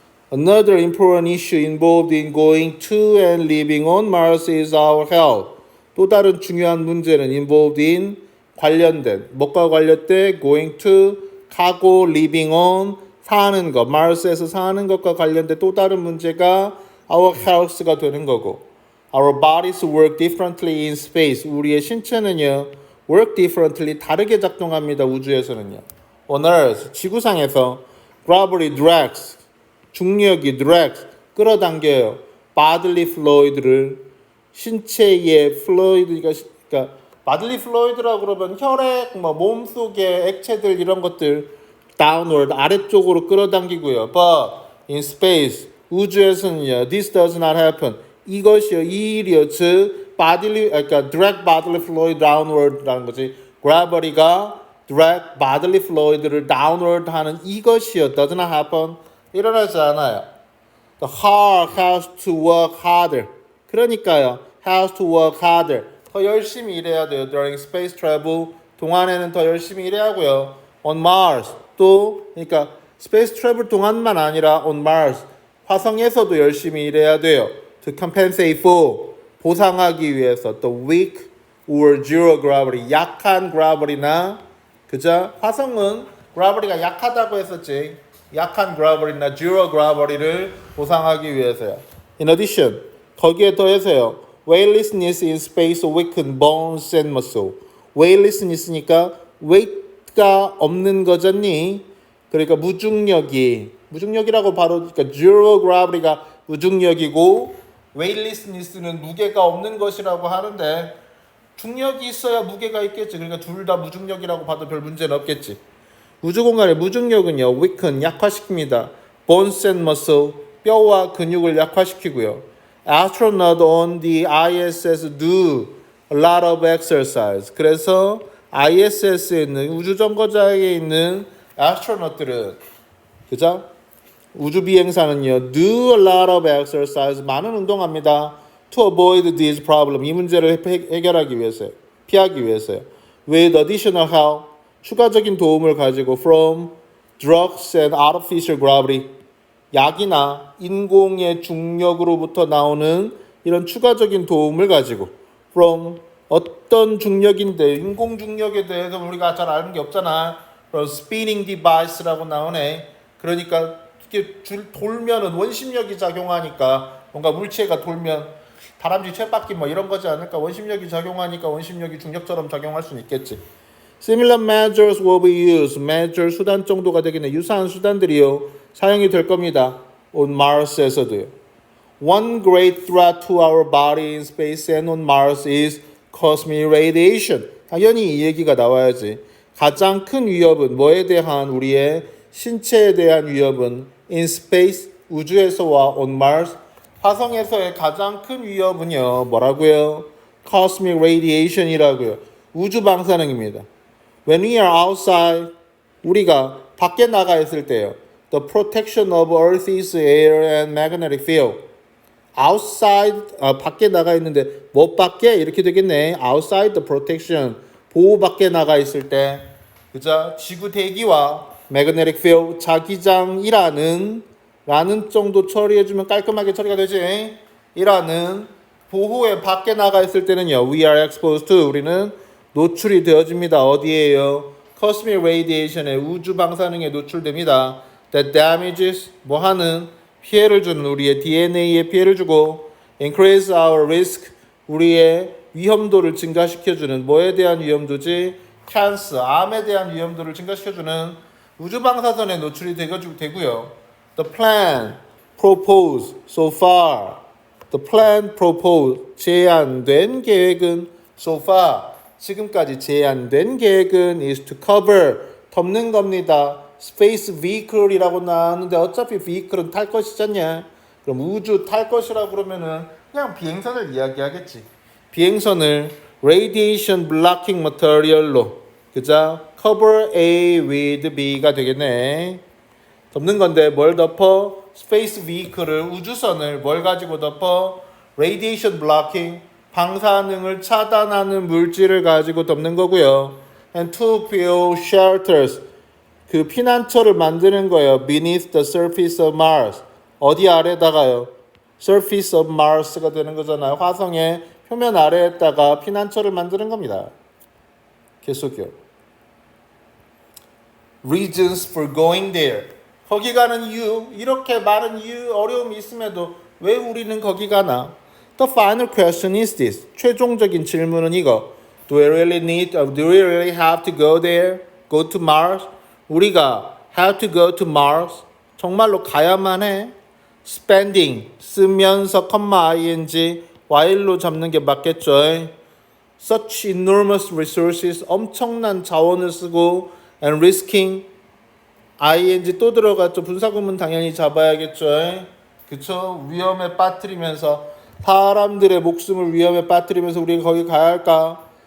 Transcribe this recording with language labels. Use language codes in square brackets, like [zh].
[en] Another important issue involved in going to and living on Mars is our health. [ko] 또 다른 중요한 문제는 [en] involved in [ko] 관련된 뭐가 관련된 [en] going to [ko] 가고 [en] living on [ko] 사는 것 Mars에서 사는 것과 관련된 또 다른 문제가 [en] our health [ko] 가 되는 거고 [en] our bodies work differently in space. [ko] 우리의 신체는요 [en] work differently [ko] 다르게 작동합니다. 우주에서는요. [en] On Earth [ko] 지구상에서 [en] gravity drags [ko] 중력이 [en] drags [ko] 끌어당겨요. [en] bodily fluid [ko] 를 신체의 fluid가 그러니까 bodily fluid라고 그러면 혈액 뭐 몸속의 액체들 이런 것들 downward 아래쪽으로 끌어당기고요. [en] But in space [ko] 우주에서는요 [en] this does not happen. [ko] 이것이요 이 일이요 즉 bodily 그러니까 [en] drag bodily fluid downward [ko] 라는 거지. [en] gravity가 drag bodily fluid를 downward 하는 [ko] 이것이요 [en] does not happen. [ko] 일어나지 않아요. [en] The heart has to work harder. [ko] 그러니까요. [en] has to work harder. [ko] 더 열심히 일해야 돼요. [en] During space travel. [ko] 동안에는 더 열심히 일해야 하고요. [en] On Mars. [ko] 또 그러니까 [en] space travel [ko] 동안만 아니라 [en] on Mars. [ko] 화성에서도 열심히 일해야 돼요. [en] To compensate for. [ko] 보상하기 위해서. [en] The weak or zero gravity. [ko] 약한 gravity나 그죠? 화성은 gravity가 약하다고 했었지. 약한 gravity나 zero gravity를 보상하기 위해서요. [en] In addition, [ko] 거기에 더해서요. [en] weightlessness in space weaken bones and muscle. weightlessness [ko] 니까 weight가 없는 거잖니. 그러니까 무중력이라고 바로 그러니까 zero gravity가 무중력이고 weightlessness는 무게가 없는 것이라고 하는데 중력이 있어야 무게가 있겠지. 그러니까 둘 다 무중력이라고 봐도 별 문제는 없겠지. 우주공간의 무중력은요, weaken, 약화시킵니다. [en] bones and muscle, [ko] 뼈와 근육을 약화시키고요. [en] astronaut on the ISS do a lot of exercise. [ko] 그래서 ISS에 있는 우주정거장에 있는 [en] astronaut [ko] 들은 그죠? 우주 비행사는요, [en] do a lot of exercise, [ko] 많은 운동합니다. [en] to avoid this problem, [ko] 이 문제를 해결하기 위해서요. 피하기 위해서요. [en] with additional help, [ko] 추가적인 도움을 가지고 [en] from drugs and artificial gravity, [ko] 약이나 인공의 중력으로부터 나오는 이런 추가적인 도움을 가지고 from 어떤 중력인데 인공 중력에 대해서 우리가 잘 아는 게 없잖아. [en] from spinning device [ko] 라고 나오네. 그러니까 이렇게 돌면은 원심력이 작용하니까 뭔가 물체가 돌면 다람쥐 쳇바퀴 뭐 이런 거지 않을까? 원심력이 작용하니까 원심력이 중력처럼 작용할 수는 있겠지. [en] Similar measures will be used. measure [ko] 수단 정도가 되겠네. 유사한 수단들이요 사용이 될 겁니다. [en] on Mars [ko] 에서도요. [en] One great threat to our body in space and on Mars is cosmic radiation. [ko] 당연히 이 얘기가 나와야지. 가장 큰 위협은 뭐에 대한 우리의 신체에 대한 위협은 [en] in space [ko] 우주에서와 [en] on Mars [ko] 화성에서의 가장 큰 위협은요 뭐라고요? [en] cosmic radiation [ko] 이라고요. 우주 방사능입니다. [en] When we are outside [ko] 우리가 밖에 나가 있을 때요. [en] The protection of Earth's air and magnetic field. [ko] outside 밖에 나가 있는데 뭐 밖에 이렇게 되겠네. [en] outside the protection [ko] 보호 밖에 나가 있을 때 그죠? 지구 대기와 [en] magnetic field [ko] 자기장이라는 라는 정도 처리해주면 깔끔하게 처리가 되지. 이라는 보호에 밖에 나가 있을 때는요. [en] We are exposed to [ko] 우리는 노출이 되어집니다. 어디에요? [en] cosmic radiation [ko] 의 우주 방사능에 노출됩니다. [en] That damages [ko] 뭐 하는 피해를 주는 우리의 DNA에 피해를 주고 [en] increase our risk [ko] 우리의 위험도를 증가시켜주는 뭐에 대한 위험도지? cancer 암에 대한 위험도를 증가시켜주는 우주 방사선에 노출이 되고요. [en] The plan proposed so far. The plan proposed [ko] 제안된 계획은 [en] so far [ko] 지금까지 제안된 계획은 [en] is to cover [ko] 덮는 겁니다. [en] Space vehicle [ko] 이라고 나왔는데 어차피 vehicle은 탈 것이잖냐. 그럼 우주 탈 것이라고 그러면은 그냥 비행선을 이야기하겠지. 비행선을 [en] radiation blocking material [ko] 로 그죠? [en] cover A with B [ko] 가 되겠네. 덮는 건데 뭘 덮어? 스페이스 비이클을 우주선을 뭘 가지고 덮어? [en] radiation blocking [ko] 방사능을 차단하는 물질을 가지고 덮는 거고요. [en] and to build shelters [ko] 그 피난처를 만드는 거예요. [en] beneath the surface of Mars [ko] 어디 아래다가요? [en] surface of Mars [ko] 가 되는 거잖아요. 화성의 표면 아래에다가 피난처를 만드는 겁니다. 계속요. [en] reasons for going there [ko] 거기 가는 이유, 이렇게 많은 이유, 어려움이 있음에도 왜 우리는 거기 가나? [en] The final question is this. [ko] 최종적인 질문은 이거. [en] Do we really have to go there? Go to Mars? [ko] 우리가 [en] have to go to Mars? [ko] 정말로 가야만 해? Spending, 쓰면서 ing, while로 잡는 게 맞겠죠? [en] Such enormous resources, [ko] 엄청난 자원을 쓰고 [en] and risking, [ko] ing 또 들어갔죠. 분사구문 당연히 잡아야겠죠. 그쵸? 위험에 빠뜨리면서 사람들의 목숨을 위험에 빠뜨리면서 우리가 거기 가야 할까?